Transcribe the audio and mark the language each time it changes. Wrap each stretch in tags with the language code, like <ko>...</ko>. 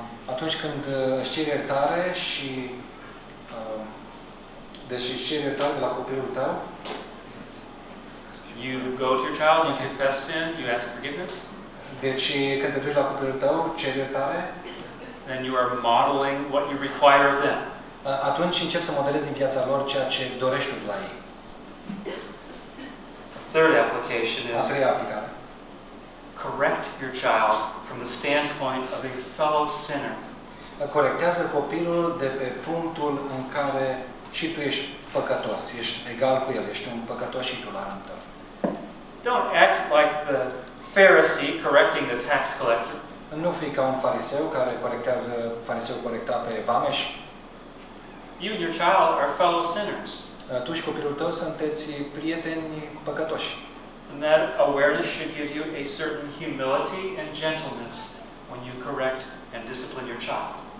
<ro>Atunci când își ceri iertare și deși își ceri iertare de la copilul tău,</ro> <en>you go to your child, you confess sin, you ask forgiveness.</en> <ro>Deci când te duci la copilul tău, ceri iertare,</ro> <en>then you are modeling what you require of them.</en> <ro>Atunci încep să modelezi în viața lor ceea ce dorești tu de la ei.</ro> <en>Third application is correct your child from the standpoint of a fellow sinner.</en> <ro>Corectează copilul de pe punctul în care și tu ești păcătos, ești egal cu el, ești un păcătos și tu la rândul tău.</ro> <en>Don't act like the Pharisee correcting the tax collector.</en> <ro>Nu fii ca un fariseu care corectează fariseul corectat pe vameș.</ro> <en>You and your child are fellow sinners.</en> <ro>Tu și copilul tău sunteți prieteni păcătoși.</ro> <en>And that awareness should give you a certain humility and gentleness when you correct and discipline your child.</en>